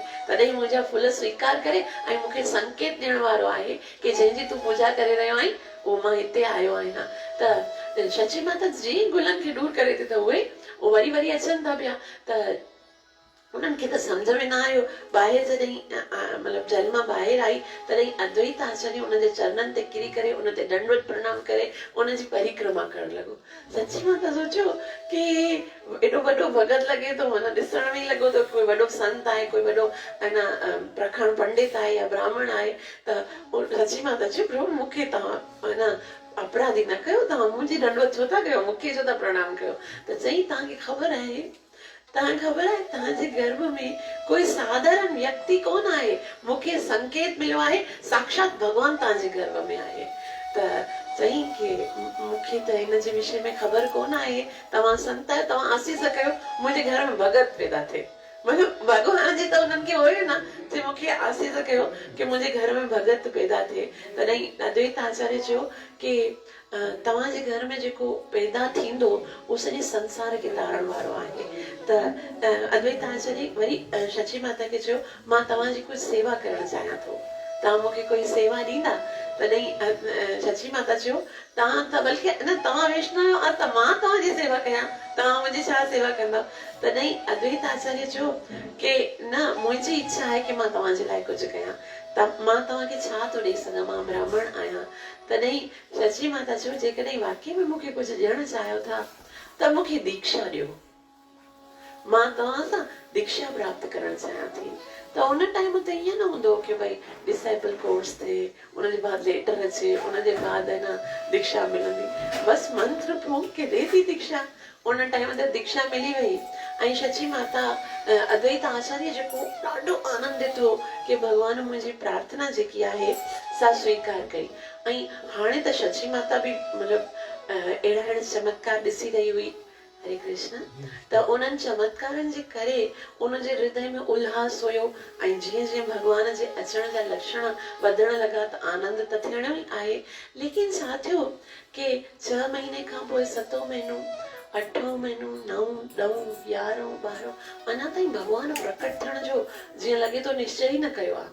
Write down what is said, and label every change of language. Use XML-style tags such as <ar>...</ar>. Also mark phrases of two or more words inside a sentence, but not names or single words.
<sd>तॾहिं मुंहिंजा फुल स्वीकार करे ऐं मूंखे संकेत ॾियण वारो आहे कि जंहिंजी तूं पूजा करे रहियो आहीं उहो मां हिते आयो आहियां। त सची माता जीअं गुलनि खे दूर करे थी त उहे वरी वरी अचनि था पिया। त उन्हनि खे त सम्झ में न आयो। ॿाहिरि जॾहिं मतलब जल मां ॿाहिरि आई तॾहिं अद्वैत आचार्य उनजे चरणनि ते किरी करे उन ते दंडवत प्रणाम करे उनजी परिक्रमा करण लॻो। सची मां त सोचियो कि एॾो वॾो भगत लॻे थो, माना ॾिसण में ई लॻो थो कोई वॾो संत आहे, कोई वॾो प्रखण पंडित आहे या ब्राह्मण आहे। त सची मां त चयो प्रभु मूंखे तव्हां अपराधी न कयो, तव्हां मुंहिंजी दंडवत छो था कयो, मूंखे छो था प्रणाम कयो। त चई तव्हांखे ख़बर आहे तव्हांजे गर्भ में कोई साधारण व्यक्ति कोन आहे, मूंखे संकेत मिलियो आहे साक्षात भगवान तव्हांजे गर्भ में आहे। त चई कि मूंखे त हिन जे विषय में ख़बर कोन आहे, तव्हां संत आहियो, तव्हां आसीस कयो मुंहिंजे घर में भगत पैदा थिए। मतलब भगवान जी त उन्हनि खे हुयो न कि मूंखे आसीस कयो कि मुंहिंजे घर में भगत पैदा थिए। तॾहिं अद्वैत आचार्य चयो कि तव्हांजे घर में जेको पैदा थींदो उहो सॼे संसार खे तारण वारो आहे। त अद्वैत आचार्य वरी सची माता खे चयो मां तव्हांजी कुझु सेवा करणु चाहियां थो। तव्हां मूंखे कोई सेवा ॾींदा? तॾहिं सची माता चयो तव्हां त बल्कि न तव्हां वैष्णव आहियो त मां तव्हांजी सेवा कयां, तव्हां मुंहिंजी छा सेवा कंदव? तॾहिं अद्वैत आचार्य चयो कि न, मुंहिंजी इच्छा आहे कि मां तव्हांजे लाइ कुझु कयां, त मां तव्हांखे छा थो ॾेई सघां, मां ब्राह्मण आहियां। तॾहिं सची माता चयो जेकॾहिं वाकई में मूंखे कुझु ॾियणु चाहियो था त मूंखे दीक्षा ॾियो, मां तव्हां सां दीक्षा प्राप्त करणु चाहियां थी। त उन टाइम ते ईअं न हूंदो कि भई</sd> <en>disciple course</en> <sd>थिए, उनजे बाद लेटर अचे, उनजे बाद है न दीक्षा मिलंदी,</sd> <hi>बस मंत्र फूंक के दे दी दीक्षा।</hi> <sd>उन टाइम ते दीक्षा मिली वई ऐं सची माता अद्वैत आचार्य जेको ॾाढो आनंदित हो कि भगवान मुंहिंजी प्रार्थना जेकी आहे सा स्वीकार कई। ऐं हाणे त सची माता बि मतिलबु अहिड़ा चमत्कार ॾिसी रही हुई, हरे कृष्ण, त उन्हनि चमत्कारनि जे करे उनजे हृदय में उल्हास हुयो ऐं जीअं जीअं भगवान जे अचण जा लक्षण वधण लॻा त आनंद त थियणो ई आहे। लेकिन छा थियो कि 6 महीने खां पोइ 7 महीनो, 8 महीनो, 9, 10, 11, 12 अञा ताईं भगवान प्रकट थियण जो जीअं लॻे थो निश्चय ई न कयो आहे।</sd>